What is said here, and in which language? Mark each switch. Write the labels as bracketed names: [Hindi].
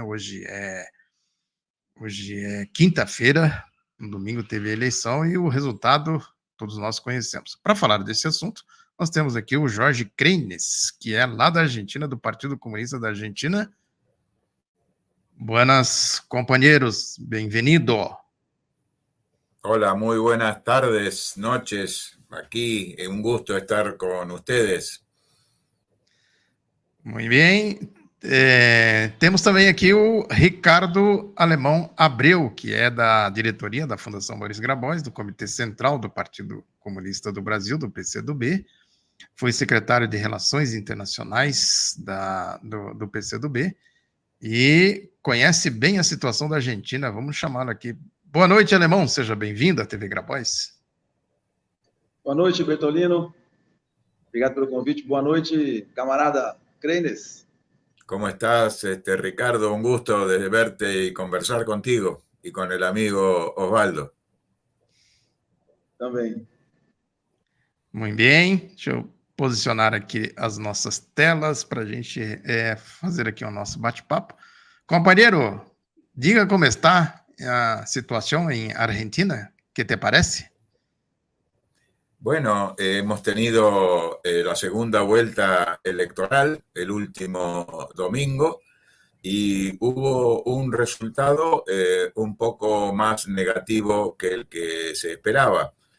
[Portuguese] Hoje é quinta-feira, no domingo teve a eleição e o resultado todos nós conhecemos. Para falar desse assunto, nós temos aqui o Jorge Kreines, que é lá da Argentina, do Partido Comunista da Argentina. Buenas, companheiros, bem-vindo. [Spanish] Hola, muy buenas tardes, noches. Aquí, un gusto estar con ustedes. [Portuguese] Muito bem. Temos também aqui o Ricardo Alemão Abreu, que é da diretoria da Fundação Boris Grabois, do Comitê Central do Partido Comunista do Brasil, do PCdoB. Foi secretário de Relações Internacionais do PCdoB e conhece bem a situação da Argentina. Vamos chamá-lo aqui. Boa noite, Alemão. Seja bem-vindo à TV Grabois. Boa noite, Bertolino. Obrigado pelo convite. Boa noite, camarada Kreines. [Spanish] ¿Cómo estás, Ricardo? Un gusto de verte y conversar contigo y con el amigo Osvaldo. [Portuguese] Também. Muito bem. Deixa eu posicionar aqui as nossas telas para a gente fazer aqui o nosso bate-papo. Companheiro, diga como está a situación en Argentina, ¿qué te parece? [Spanish] Bueno, hemos tenido la segunda vuelta electoral el último domingo y hubo un resultado un poco más negativo que el que se esperaba.